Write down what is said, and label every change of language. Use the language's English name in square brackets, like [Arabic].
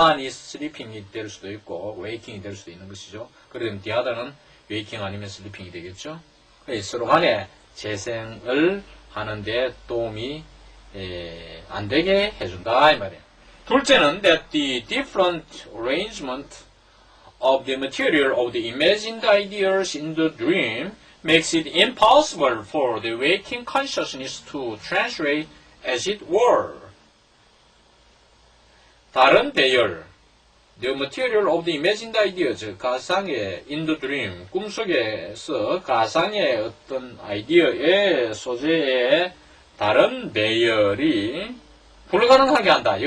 [English] one is sleeping [Korean] 이 될 수도 있고 waking이 될 수도 있는 것이죠. 그러면 the other는 waking 아니면 sleeping이 되겠죠. 서로 간에 재생을 하는데 도움이 안 되게 해준다 이 말이에요. 둘째는 [English] that the different arrangement of the material of the imagined ideas in the dream makes it impossible for the waking consciousness to translate as it were. [Korean] 다른 배열, [English] the material of the imagined ideas, [Korean] 가상의 [English] in the dream, [Korean] 꿈속에서 가상의 어떤 아이디어의 소재의 다른 배열이 불가능하게 한다.